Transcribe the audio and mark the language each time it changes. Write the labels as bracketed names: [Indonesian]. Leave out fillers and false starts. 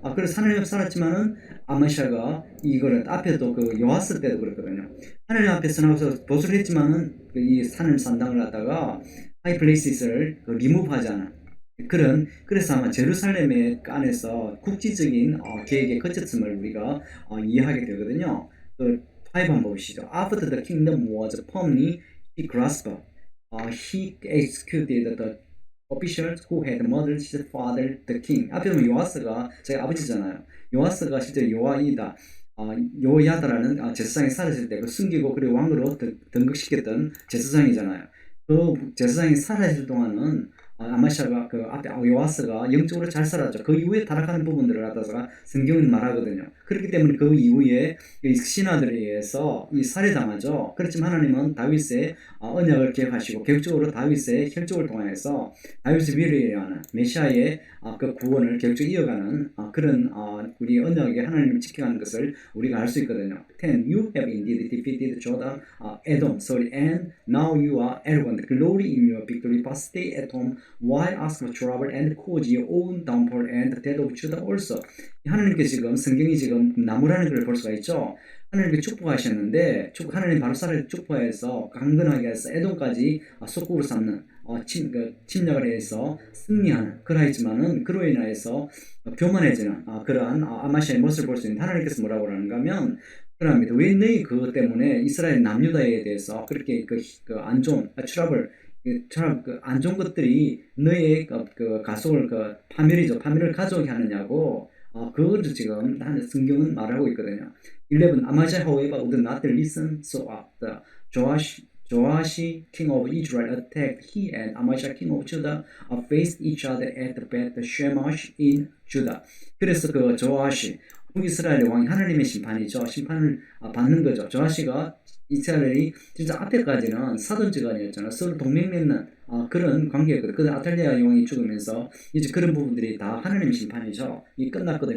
[Korean] 그래서 하나님 앞에 살았지만은 아마샤가 이거를 앞에도 요아스 때도 그랬거든요. 하나님 앞에 선하고서 보수를 했지만은 이 하나님 산당을 갖다가 하이플레이스를 리무브하지 않은 그래서 아마 제루살렘의 안에서 국지적인 계획에 거쳤음을 우리가 이해하게 되거든요. 5 한번 보시죠. [English] After the kingdom was firmly grasped, he executed the officials who had murdered his father, the king. [Korean] 앞에 보면 요아스가 제 아버지잖아요. 요아스가 실제 요아이다. 요야다라는 제사장이 살았을 때 숨기고 그리고 왕으로 등극시켰던 제사장이잖아요. 그 제사장이 살아있을 동안은 아마샤가 앞에 요아스가 영적으로 잘 살았죠. 그 이후에 타락하는 부분들을 갖다가 성경은 말하거든요. 그렇기 때문에 그 이후에 신하들에 의해서 살해당하죠. 그렇지만 하나님은 다윗의 언약을 기억하시고 계획적으로 다윗의 혈족을 통해서 다윗의 위를 하는 메시아의 그 구원을 계획적으로 이어가는 그런 우리 언약에 하나님을 지켜가는 것을 우리가 알 수 있거든요. [English] 10. You have indeed defeated Judah, Edom, sorry, and now you are arrogant. Glory in your victory, but stay at home while ask for trouble and cause your own downfall and the death of Judah also. [Korean] 하나님께 지금 성경이 지금 나무라는 걸 볼 수가 있죠. 하나님께 축복하셨는데 하나님 바로 사를 축복해서 강건하게 해서 에돔까지 속국으로 삼는 침략을 해서 승리하는 그러했지만은 그로 인하여서 교만해지는 그러한 아마샤의 모습을 볼 수 있는 하나님께서 뭐라고 하는가 하면 그럽니다. 왜 너희 그것 때문에 이스라엘 남유다에 대해서 그렇게 안 좋은 트러블 안 좋은 것들이 너의 가속을 파멸을 가져오게 하느냐고 그걸 지금 성경은 말하고 있거든요. [English] 11. Amazia, however, would not listen, so the Joash, king of Israel, attacked. He and Amazia, king of Judah, faced each other at Beth Shemesh in Judah. [Korean] 그래서 조아시 북이스라엘의 왕이 하나님의 심판이죠. 심판을 받는 거죠. 조아시가 이스라엘이 진짜 앞에까지는 사돈지간이었잖아. 서로 동맹 맺는 그런 관계였거든. 근데 아탈리아 왕이 죽으면서 이제 그런 부분들이 다 하나님의 심판이죠. 이 끝났거든.